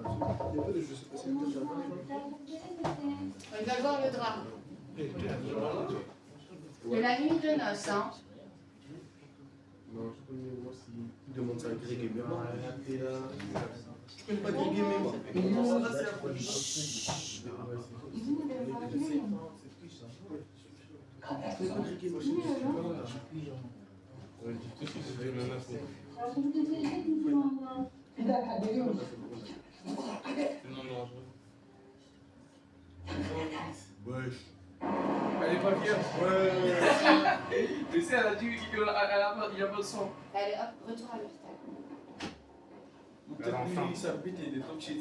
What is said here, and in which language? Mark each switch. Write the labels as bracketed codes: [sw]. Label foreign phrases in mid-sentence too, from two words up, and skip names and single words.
[fr] Ils veulent voir le drap. De la nuit de noces, hein. Non, je connais moi s'il demande ça à Greg et moi. Je connais pas Greg et moi. Non, là c'est la police. [tr] Bir dakika geliyor musun? [fr] Wesh. Elle est pas fière. Ouais. Mais c'est, elle a dit qu'il a pas de sang. Allez, hop, retour à l'hôpital. Peut-être lui, sa bite est des top shit.